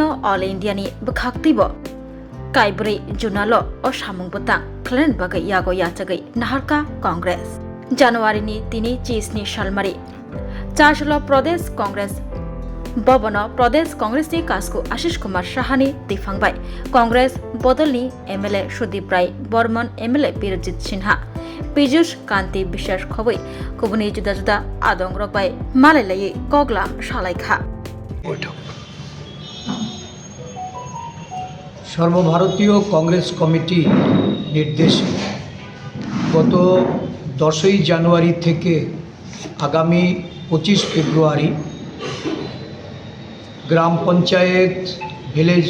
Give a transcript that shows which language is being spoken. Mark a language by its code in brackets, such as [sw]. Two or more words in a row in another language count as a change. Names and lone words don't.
[trp] All India ni Bukhaktibo Kaibri Junalo o Shamung Butang Klan bagai yago yachagai Naharka Congress January ni tini chis ni Shalmari Chashlo Pradesh Congress Bobono Pradesh Congress ni Kasku Ashish Kumar Shahani Tifangbai Congress Bodolni MLA Shudip Rai Bormon MLA Birjit Sinha Pijush Kanti Bishash Khoboi Kubuni Juda Juda Adong Robai Malalai Koglam Shalaikha [bn] সর্বভারতীয় কংগ্রেস কমিটি নির্দেশে গত 10ই জানুয়ারি থেকে আগামী 25 ফেব্রুয়ারি গ্রাম পঞ্চায়েত ভিলেজ